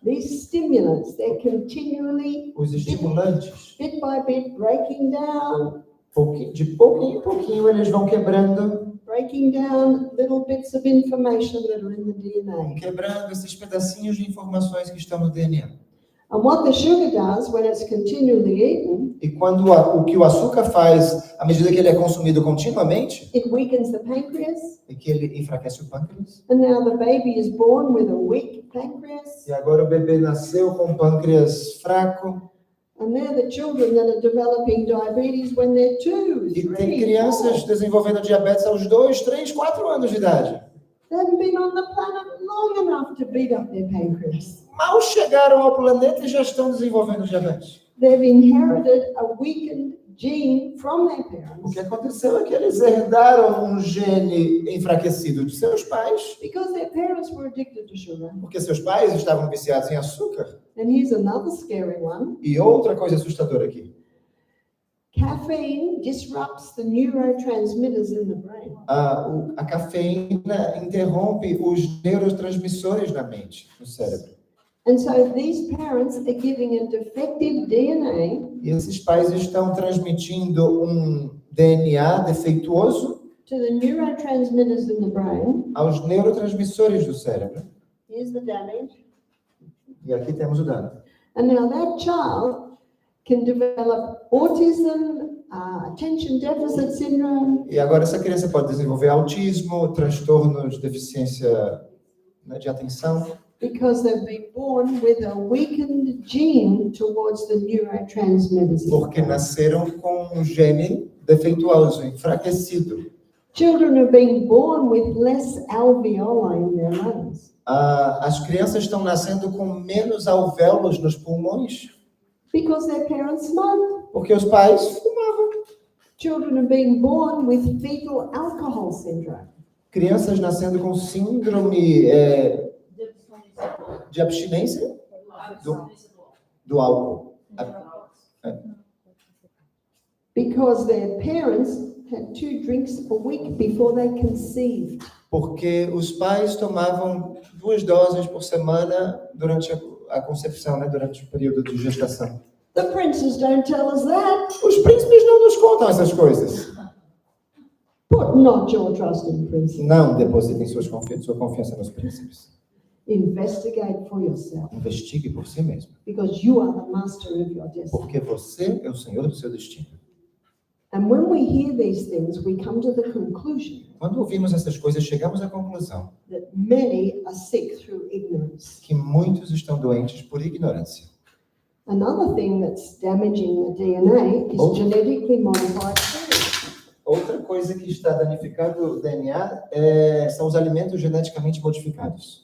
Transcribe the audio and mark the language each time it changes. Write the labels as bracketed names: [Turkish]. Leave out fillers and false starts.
[English] these stimulants, they're continually, [Portuguese] os estimulantes, [English] bit by bit, breaking down [Portuguese] de pouquinho em pouquinho, eles vão quebrando [English] little bits of information that are in the DNA. [Portuguese] quebrando esses pedacinhos de informações que estão no DNA. [English] And what the sugar does when it's continually eaten, [Portuguese] E quando o que o açúcar faz, à medida que ele é consumido continuamente, [English] it weakens the pancreas. [Portuguese] é que ele enfraquece o pâncreas. [English] And now the baby is born with a weak pancreas. [Portuguese] E agora o bebê nasceu com o pâncreas fraco. [English] And they're the children that are developing diabetes when they're 2, [Portuguese] E [English] 3, [Portuguese] tem crianças [English] 4. [Portuguese] desenvolvendo diabetes aos 2, 3, 4 anos de idade. [English] They haven't been on the planet long enough to beat up their pancreas. [Portuguese] Mal chegaram ao planeta e já estão desenvolvendo diabetes. [English] They've inherited a weakened gene from their [Portuguese] O [English] parents [Portuguese] que aconteceu é que eles herdaram um gene enfraquecido de seus pais, [English] because their parents were addicted to sugar. [Portuguese] porque seus pais estavam viciados em açúcar. [English] And here's another scary one. [Portuguese] E outra coisa assustadora aqui. [English] Caffeine disrupts the neurotransmitters in the brain. [Portuguese] A cafeína interrompe os neurotransmissores na mente, no cérebro. [English] And so these parents are giving a defective DNA [Portuguese] E esses pais estão transmitindo um DNA defeituoso [English] to the neurotransmitters in the brain. [Portuguese] aos neurotransmissores do cérebro. [English] Here's the damage. [Portuguese] E aqui temos o dano. [English] And now that child can develop autism, attention deficit syndrome, [Portuguese] E agora essa criança pode desenvolver autismo, transtornos de deficiência, né, de atenção, [English] because they've been born with a weakened gene towards the neurotransmitters. [Portuguese] porque nasceram com um gene defeituoso, enfraquecido. [English] Children are being born with less alveoli in their lungs [Portuguese] As crianças estão nascendo com menos alvéolos nos pulmões, [English] because their parents smoked. [Portuguese] porque os pais fumavam. [English] Children are being born with fetal alcohol syndrome [Portuguese] Crianças nascendo com síndrome de abstinência do álcool. [English] because their parents had 2 drinks a week before they conceived. [Portuguese] Porque os pais tomavam 2 doses por semana durante a concepção, né, durante o período de gestação. [English] The princes don't tell us that. [Portuguese] Os príncipes não nos contam essas coisas. [English] Put not your trust in princes. [Portuguese] Não depositem sua confiança nos príncipes. [English] Investigate for yourself [Portuguese] Investigue por si mesmo. [English] because you are the master of your destiny. [Portuguese] Porque você é o senhor do seu destino. [English] And when we hear these things, we come to the conclusion [Portuguese] Quando ouvimos essas coisas, chegamos à conclusão [English] that many are sick through ignorance. [Portuguese] que muitos estão doentes por ignorância. [English] Another thing that's damaging the DNA is Oh. genetically modified food. [Portuguese] Outra coisa que está danificando o DNA são os alimentos geneticamente modificados.